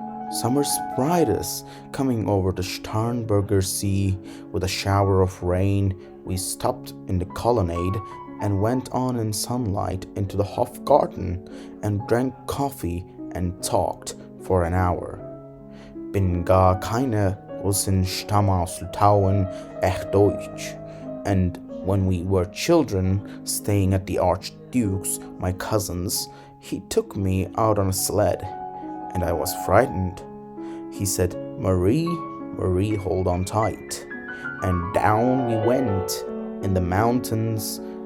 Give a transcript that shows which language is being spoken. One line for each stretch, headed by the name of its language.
English: Summer sprayed us, coming over the Starnberger Sea with a shower of rain. We stopped in the colonnade and went on in sunlight into the Hofgarten and drank coffee and talked for an hour.
German: Bin gar keine Russin stamm aus Litauen, echt Deutsch.
English: And when we were children, staying at the Archduke's, my cousin's, he took me out on a sled, and I was frightened. He said, Marie, Marie, hold on tight. And down we went in the mountains.